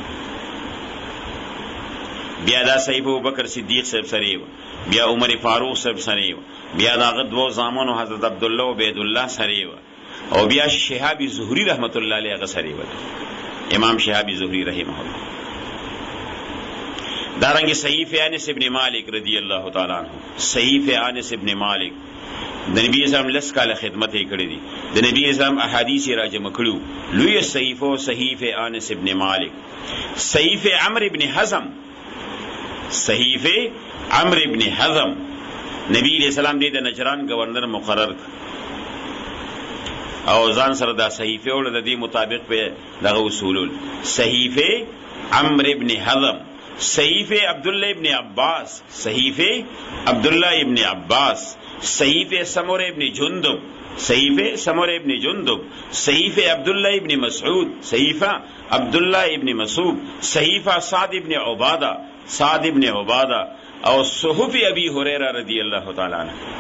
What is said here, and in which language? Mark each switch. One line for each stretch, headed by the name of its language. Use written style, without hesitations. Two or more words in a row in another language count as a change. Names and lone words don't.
Pashto: بیا دا صحیح ابوبکر صدیق صاحب سره بیا عمر فاروق صاحب سره بیا دا غدو زامنو حضرت عبدالله و عبید الله سره او بیا شهابی زهری
Arabic: رحمت الله علیه
Pashto: هغه سره امام شهابی زهری
Arabic: رحمه الله.
Pashto: دارنگی صحیفہ انس ابن مالک
Arabic: رضی اللہ تعالی عنہ
Pashto: صحیفہ انس ابن مالک د نبی اسلام لس کاله خدمت یې کړې دي د نبی اسلام احادیث راجمع کړو لوی صحیفہ انس ابن مالک صحیفہ عمرو ابن حزم نبی علیہ السلام دې د نجران گورنر مقرر او ځان سره دا صحیفه ول د دې مطابق په دغه اصول صحیفه عمرو ابن حزم صحیفه عبداللہ ابن عباس صحیفه سمور ابن جندب صحیفه سمر ابن جندب، صحیفه عبداللہ ابن مسعود، صحیفه عبداللہ ابن مسعود، صحیفه سعد ابن عبادہ او صحف ابی هريره
Arabic: رضی الله تعالی عنہ.